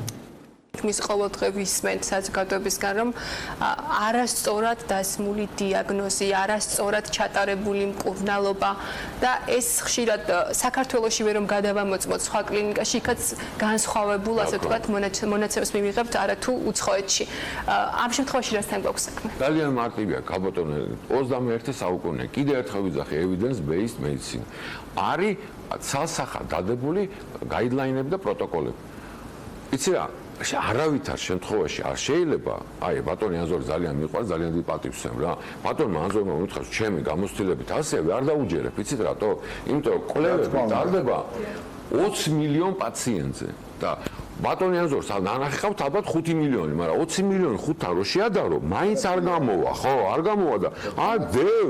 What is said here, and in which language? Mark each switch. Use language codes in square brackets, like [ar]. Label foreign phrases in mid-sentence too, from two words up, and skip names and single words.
[ka] მის ყოველდღიურ სმენთ საზოგადოებისგან, რომ არასწორად დასმული დიაგნოზი, არასწორად ჩატარებული მკურნალობა და ეს ხშირად საქართველოში ვერ რომ გადავამოწმოთ სხვა კლინიკაში, იქაც განსხვავებულ, ასე ვთქვათ, მონაცემს მივიღებთ არათუ უცხოეთში. ამ შემთხვევაში რასთან გვაქვს საქმე? ძალიან მარტივია, გაბატონე, 21 საუკუნე, კიდევ ერთხელ ვიძახი [en] evidence based medicine. [ka] არის ცალსახად დადებული გაიდლაინები და პროტოკოლები. იცი რა? არავითარ შემთხვევაში არ შეიძლება, ბატონი ანზორი ძალიან მიყვარს, ძალიან დიდი პატივს რა. ბატონმა ანზორმა უთხრას, ჩემი გამოცდილებით ასევე არ დაუჯერებ, იცით რატო? იმიტომ რომ კვლევები ტარდება 20 მილიონ პაციენტზე და ბატონი ანზორს ანახავთ ალბათ 5 მილიონი, მაგრამ 20 მილიონი 5-თან რო შეადარო, მაინც არ გამოვა, ხო, არ გამოვა და დევს.